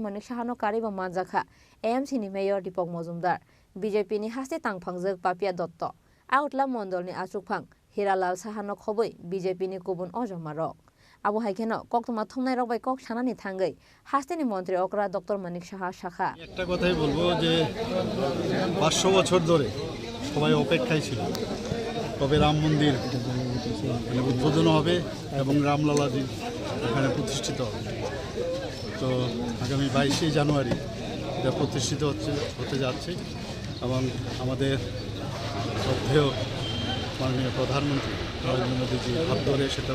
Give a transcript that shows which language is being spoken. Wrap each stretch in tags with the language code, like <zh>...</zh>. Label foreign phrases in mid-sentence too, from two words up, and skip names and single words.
<trp>Manik Saha no kariba manjakha AMC ni Mayor Dipok Mojumdar BJP ni haste tangphangjak Papia Dotto Outla Mondol ni Achukphang Hiralal Saha no khoboi BJP ni kubun ojomarok Abu haikeno koktuma thongnai rokbai kok sanani thangai haste ni মন্ত্রী okra Dr. Manik Saha শাখা</trp> <bn>একটা কথাই বলবো যে 500 বছর ধরে সবাই অপেক্ষায় ছিল তবে রাম মন্দির উদ্বোধন হবে এবং রামলালাজি এখানে প্রতিষ্ঠিত হবে তো আগামী 22 জানুয়ারি এটা প্রতিষ্ঠিত হতে যাচ্ছে এবং আমাদের শ্রদ্ধেয় মাননীয় প্রধানমন্ত্রী নরেন্দ্র মোদীজি হাত ধরে সেটা</bn>